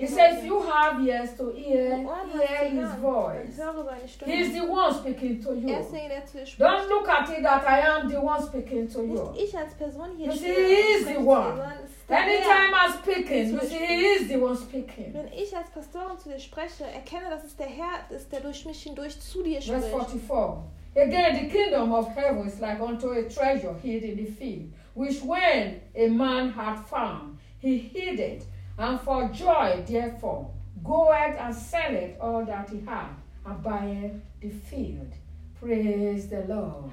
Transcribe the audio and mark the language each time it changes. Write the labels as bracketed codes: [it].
[en] He says, you have ears to hear his voice. He is the one speaking to you. Don't look at it that I am the one speaking to you. [de] Ich als Person hier [en] you see, he is the one. Anytime I'm speaking, you see, he is the one speaking. [de] Wenn ich als Pastorin zu dir spreche, erkenne, dass es der Herr ist, der durch mich hindurch zu dir spricht. [en] Verse 44. Again, the kingdom of heaven is like unto a treasure hid in the field, which when a man had found, he hid it, and for joy, therefore, goeth and selleth all that he had, and buyeth the field. Praise the Lord.